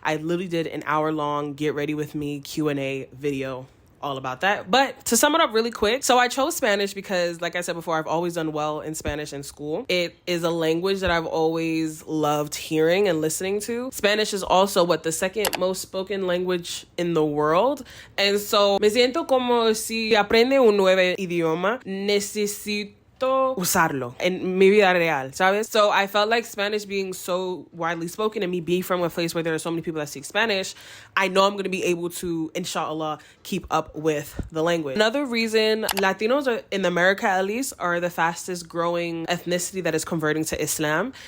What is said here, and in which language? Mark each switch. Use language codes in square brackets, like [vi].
[en] I literally did an hour-long get ready with me Q&A video all about that. But to sum it up really quick, so I chose Spanish because, like I said before, I've always done well in Spanish in school. It is a language that I've always loved hearing and listening to. Spanish is also the second most spoken language in the world. [es] And so me siento como si aprende un nuevo idioma, necesito usarlo en mi vida real, ¿sabes? [en] So I felt like Spanish being so widely spoken and me being from a place where there are so many people that speak Spanish, I know I'm going to be able to, inshallah, keep up with the language. Another reason Latinos are, in America at least, are the fastest growing ethnicity that is converting to Islam.